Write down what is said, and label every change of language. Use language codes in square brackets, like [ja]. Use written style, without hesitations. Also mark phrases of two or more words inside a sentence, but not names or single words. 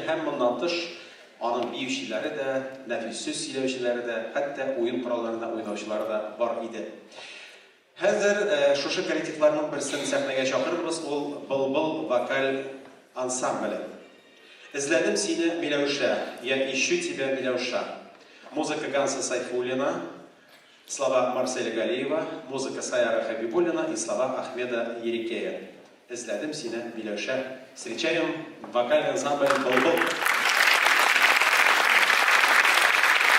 [tt] Һәм моннан тыш аның биючеләре дә, нәфис сүз сөйләүчеләре дә, хәтта уен коралларында уйнаучылары да бар иде. Хәзер шушы коллективларның берсен сәхнәгә чакырырбыз, ул Былбыл вокаль ансамбле. Изләдем сине, Миләүшә, [ru] я ищу тебя, Миләүшә. Музыка Ганса Сайфуллина, слова Марселя Галиева, музыка Саяра Хабибуллина и слова Ахмеда Ерикея. [tt] Изләдем сине, Миләүшә. [ru] Встречаем вокальный ансамбль Былбыл.